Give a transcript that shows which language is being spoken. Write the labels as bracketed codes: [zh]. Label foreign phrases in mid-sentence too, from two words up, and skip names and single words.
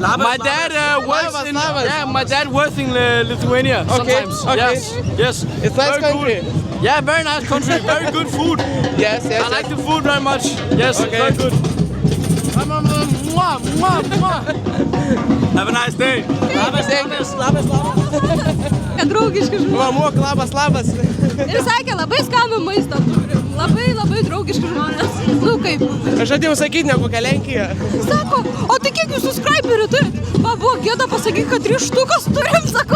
[en] My dad works in my dad works in Lithuania sometimes. Okay. Yes. It's nice Very country. Cool. Yeah, very nice country. Very good food. Yes. I like the food very much. Yes, Okay. very good. Have a nice day. [lt] Labas. Draugiški žmonės. Mamuok, labas. Ir sakė, labai skanų maistą turi. Labai draugiški žmonės. Kaip? Aš žadėjau sakyti, ne kokią Lenkiją. Sako, o tai kiek jūs subscriberių turit? Va, buvo gėda pasakyti, kad 3 štukas turim, sakau.